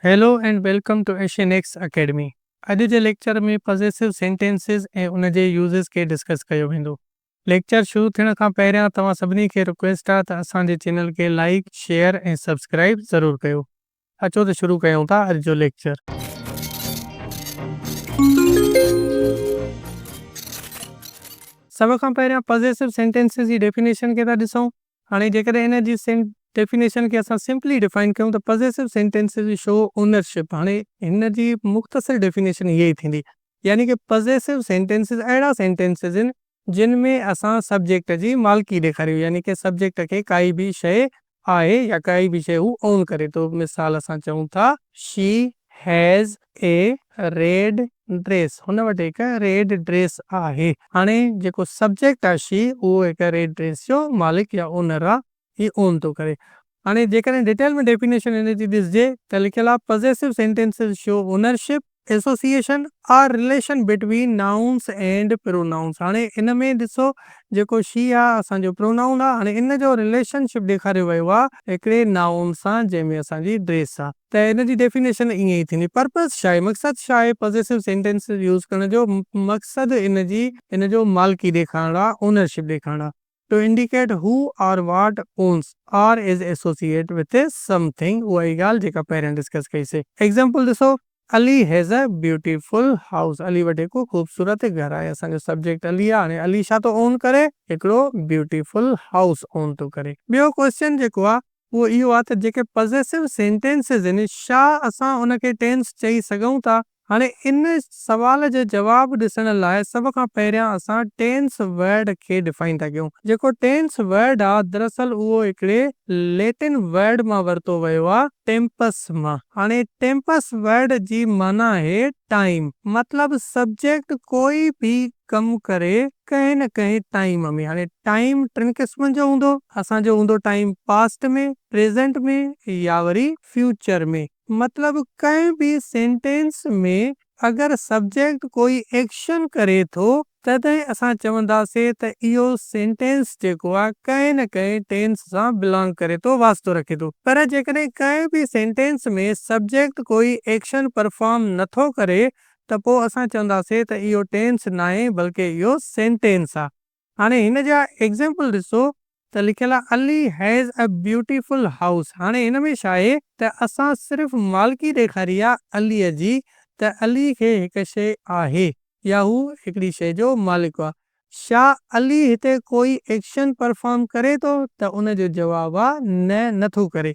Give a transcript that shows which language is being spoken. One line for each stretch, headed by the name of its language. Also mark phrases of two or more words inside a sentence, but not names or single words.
English: hello and welcome to Asian X Academy.
Sindhi: अॼु जे लेक्चर में
English: possessive sentences
Sindhi: ऐं उन जे यूज़ेस खे डिस्कस कयो वेंदो। लेक्चर शुरू थियण खां पहिरियां तव्हां सभिनी खे रिक्वेस्ट आहे त असांजे चैनल खे
English: like, share
Sindhi: ऐं सब्सक्राइब ज़रूरु कयो। अचो त शुरू कयूं था अॼु जो लेक्चर। सभ खां पहिरियां
English: possessive sentences
Sindhi: जी डेफिनेशन खे था ॾिसूं। हाणे जेकॾहिं हिन जी डेफिनेशन के असां सिंपली डिफाइन कयूं त
English: possessive sentences show ownership.
Sindhi: हाणे हिन जी मुख़्तसर डेफिनेशन इहा ई थींदी, यानी कि
English: possessive sentences
Sindhi: अहिड़ा सेंटेंसेस आहिनि जिन में असां सब्जेक्ट जी मालिकी ॾेखारियूं, यानी कि सब्जेक्ट खे काई बि शइ आहे या काई बि शइ हू ओन करे थो। मिसाल असां चऊं था
English: she has a red dress,
Sindhi: हुन वटि हिकु
English: red dress
Sindhi: आहे। हाणे जेको सब्जेक्ट आहे शी, उहो हिकु
English: red dress
Sindhi: जो मालिक या ओनर आहे, ही ओन थो करे। हाणे जेकॾहिं डिटेल में डेफिनेशन हिन जी ॾिसजे त लिखियल आहे
English: possessive sentences show ownership, association
Sindhi: और
English: relation between nouns and pronouns.
Sindhi: हाणे इन में ॾिसो जेको शी आहे असांजो प्रोनाउन आहे। हाणे इन जो रिलेशनशिप ॾेखारियो वियो आहे हिकिड़े नाउन सां जंहिंमें असांजी ड्रेस आहे। त इन जी डेफिनेशन ईअं ई थींदी। पर्पस छा आहे, मक़सदु छा आहे
English: possessive sentences use
Sindhi: करण जो? मक़सदु इन जो मालिकी ॾेखारणु आहे, ओनरशिप ॾेखारणु आहे।
English: To indicate who or what owns or is associated with something,
Sindhi: उहा ई ॻाल्हि जेका पहिरियां डिस्कस कईसीं।
English: example ॾिसो, Ali has a beautiful house,
Sindhi: अली वटि हिकु ख़ूबसूरत घर आहे। असांजो सब्जेक्ट अली आहे। हाणे अली छा थो ओन करे? हिकिड़ो
English: beautiful house own
Sindhi: थो करे। ॿियो क्वेश्चन जेको आहे उहो इहो आहे त जेके पॉजेसिव सेंटेंसेस आहिनि, छा असां उनखे टेंस चई सघूं था? हाणे इन सवाल जो जवाब ॾिसण लाइ सभ खां पहिरियां असां
English: tense word
Sindhi: खे डिफाइन था कयूं। जेको
English: tense word
Sindhi: आहे दरअसल उहो हिकिड़े
English: Latin word
Sindhi: मां वरितो वियो आहे, टेम्पस मां। हाणे टेम्पस वर्ड जी माना आहे टाइम, मतलब सब्जेक्ट कोई भी कम करे कंहिं न कंहिं टाइम में। हाणे टाइम टिनि क़िस्मनि जो हूंदो, असांजो हूंदो टाइम पास्ट में, प्रेजेंट में या वरी फ्यूचर में। मतलब कंहिं भी सेंटेंस में अगर सब्जेक्ट कोई एक्शन करे थो तॾहिं असां चवंदासीं त इहो सेंटेंस जेको आहे कंहिं न कंहिं टेंस सां बिलोंग करे थो, वास्तो रखे थो। पर जेकॾहिं कंहिं बि सेंटेंस में सब्जेक्ट कोई
English: action perform
Sindhi: नथो करे त पोइ असां चवंदासीं त इहो टेंस न आहे बल्कि इहो सेंटेंस आहे। हाणे हिन जा एग्जाम्पल ॾिसो त लिखियल आहे
English: Ali has a beautiful house.
Sindhi: हाणे हिन में छा आहे त असां सिर्फ़ु मालिकी ॾेखारी आहे अलीअ जी, त अली खे हिकु शइ आहे या हू हिकिड़ी शइ जो मालिक आहे। छा अली हिते कोई
English: action perform
Sindhi: करे थो? त उन जो जवाब आहे न, नथो करे।